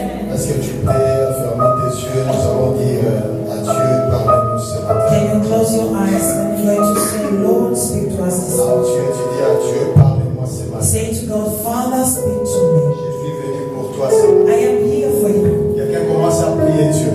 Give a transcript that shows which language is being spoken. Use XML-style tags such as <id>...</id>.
<fr>Est-ce que tu peux fermer tes yeux? Nous allons dire à Dieu, parle-nous ce matin.</fr> <en>Can you close your eyes and you're going to say, Lord, speak to us this</en> <fr>À</fr> <en>morning.</en> <fr>Dieu, tu dis à Dieu, parle-moi ce matin.</fr> <en>Say to God, Father, speak to me.</en> <fr>Je suis venu pour toi ce matin.</fr> <en>I am here for you.</en> <fr>Quelqu'un commence à prier Dieu.</fr>